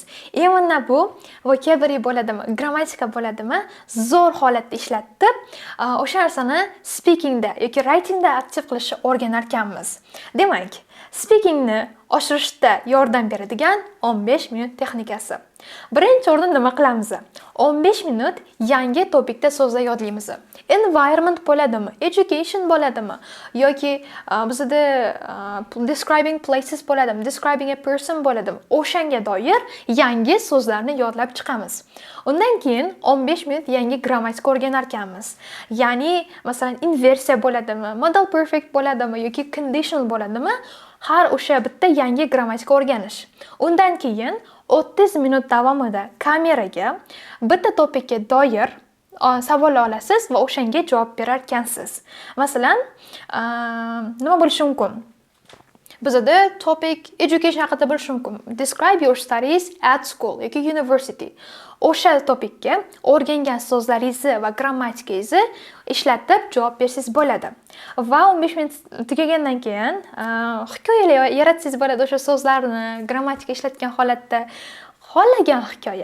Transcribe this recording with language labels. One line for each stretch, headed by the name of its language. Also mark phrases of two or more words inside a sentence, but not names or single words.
Uzbek: Mana bu vocabulary bo'ladimi, grammatika bo'ladimi, zo'r holatda ishlatib, o'sha narsani speakingda yoki writingda aktiv qilishni o'rganar ekanmiz. Demak, speakingni oshirishda yordam beradigan 15 minut texnikasi. Birinchi o'rinda nima qilamiz? 15 minut yangi topikda so'zlar yodlaymiz. Environment bo'ladimi, education bo'ladimi yoki bizda
English: describing places
Uzbek: bo'ladimi,
English: describing a person
Uzbek: bo'ladimi, o'shanga doir yangi so'zlarni yodlab chiqamiz. Undan keyin 15 minut yangi grammatika o'rganar ekanmiz. Ya'ni, masalan, inversiya bo'ladimi,
English: modal perfect
Uzbek: bo'ladimi yoki conditional bo'ladimi, har o'sha bitta yangi grammatika o'rganish. Undan keyin 30 minut davomida kameraga bitta topikka doir savol olasiz va o'shanga javob berar ekansiz. Masalan, nima bo'lishi mumkin? Bizda
English: topic education
Uzbek: haqida bo'lishi mumkin.
English: Describe your studies at school yoki university.
Uzbek: O'sha topikka o'rgangan so'zlaringizni va grammatikangizni ishlatib javob bersangiz bo'ladi. Va 15 minut tugagandan keyin hikoyalar yaratsangiz bo'ladi o'sha so'zlarni grammatika ishlatgan holatda. Xohlagan hikoya.